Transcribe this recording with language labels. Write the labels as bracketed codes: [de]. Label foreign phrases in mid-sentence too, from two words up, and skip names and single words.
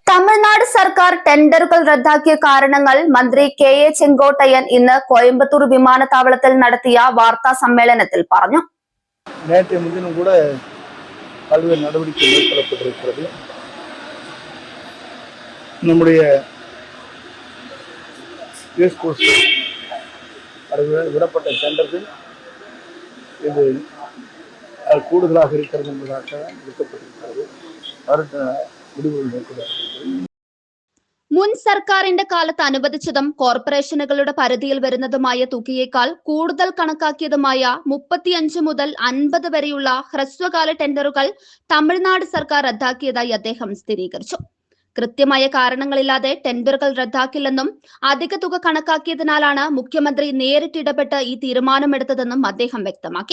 [ml] തമിഴ്നാട് സർക്കാർ ടെൻഡറുകൾ റദ്ദാക്കിയ കാരണങ്ങൾ മന്ത്രി കെ.എ. ചെങ്കോട്ടയ്യൻ ഇന്ന് കോയമ്പത്തൂർ വിമാനത്താവളത്തിൽ നടത്തിയ വാർത്താ സമ്മേളനത്തിൽ പറഞ്ഞു. [ta] நேற்றைய முன்தினம் கூட பல்வேறு நடவடிக்கை மேற்கொள்ளப்பட்டிருக்கிறது. நம்முடைய விடப்பட்ட டெண்டர்கள் இது கூடுதலாக இருக்கிறது என்பதாக எடுக்கப்பட்டிருக்கிறது. முடிவுகள் மேற்கொள்ளப்பட்டிருக்கிறது. [ml] മുൻ സർക്കാരിന്റെ കാലത്ത് അനുവദിച്ചതും കോർപ്പറേഷനുകളുടെ പരിധിയിൽ വരുന്നതുമായ തുകയേക്കാൾ കൂടുതൽ കണക്കാക്കിയതുമായ 35 മുതൽ 50 വരെയുള്ള ഹ്രസ്വകാല ടെൻഡറുകൾ തമിഴ്നാട് സർക്കാർ റദ്ദാക്കിയതായി അദ്ദേഹം സ്ഥിരീകരിച്ചു. കൃത്യമായ കാരണങ്ങളില്ലാതെ ടെൻഡറുകൾ റദ്ദാക്കില്ലെന്നും അധിക തുക കണക്കാക്കിയതിനാലാണ് മുഖ്യമന്ത്രി നേരിട്ടിടപെട്ട് ഈ തീരുമാനമെടുത്തതെന്നും അദ്ദേഹം വ്യക്തമാക്കി.